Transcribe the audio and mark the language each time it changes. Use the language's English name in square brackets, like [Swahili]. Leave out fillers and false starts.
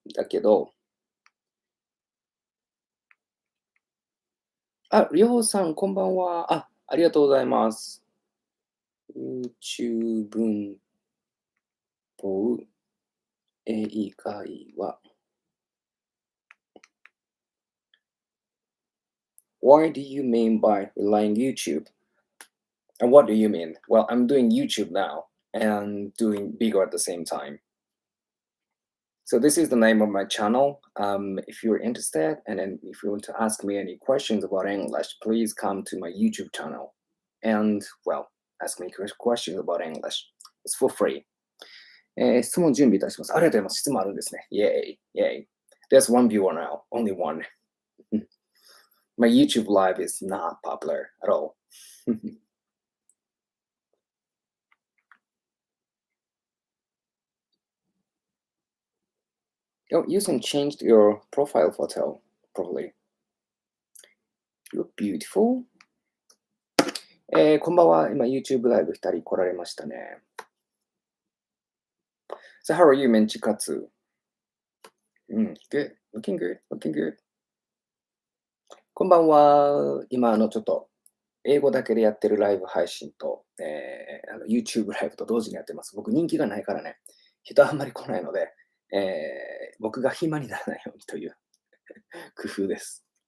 [Japanese] だけど、あ、りょうさん、こんばんは。ありがとうございます。YouTube 文法英会話。 [English] Why do you mean by relying YouTube? And what do you mean? Well, I'm doing YouTube now and doing Bigo at the same time. So this is the name of my channel. If you're interested, and then if you want to ask me any questions about English, please come to my YouTube channel and, well, ask me questions about English. It's for free. [Japanese] 質問準備いたします。ありがとうございます。質問あるんですね。 [English] Yay, yay. There's one viewer now, only one. My YouTube live is not popular at all. Oh, you can change your profile photo properly. You're beautiful. [Japanese] こんばんは。今 YouTube ライブ2人来られましたね。 [English] So how are you, メンチカツgood. Looking good. Looking good. [Japanese] こんばんは。今ちょっと英語だけでやってるライブ配信と、YouTube ライブと同時にやってます。僕人気がないからね、人あんまり来ないので、僕が暇にならないようにという工夫です。